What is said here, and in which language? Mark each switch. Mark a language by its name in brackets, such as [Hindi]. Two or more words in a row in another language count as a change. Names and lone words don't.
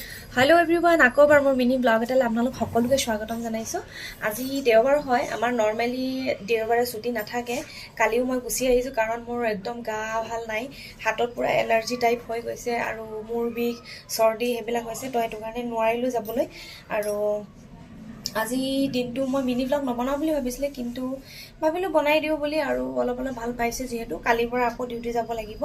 [English] hello everyone [Assamese] আকৌ বাৰ মোৰ [English] mini blog [Assamese] এটালৈ আপোনালোক সকলোকে স্বাগতম জনাইছো। আজি देवबार হয় আমাৰ নরমালি দেওবাৰে ছুটি নাথাকে। কালিও মই গুছি আহিছো কাৰণ মোৰ একদম গা ভাল নাই, হাতত পুৰা [English] allergy type [Assamese] হৈ গৈছে আৰু মূৰ বিষ সৰ্দি হেবিলাক হৈছে, তো এটো কাৰণে নোৱাৰিলো যাবলৈ। আৰু আজি দিনটো মই [English] mini blog [Assamese] নবনাও বুলি ভাবিছিলে, কিন্তু ভাবিলো বনাই দিও বুলি, আৰু অলপ অলপ ভাল পাইছে যেহেতু কালিৰ পৰা আকৌ ডিউটি যাব লাগিব।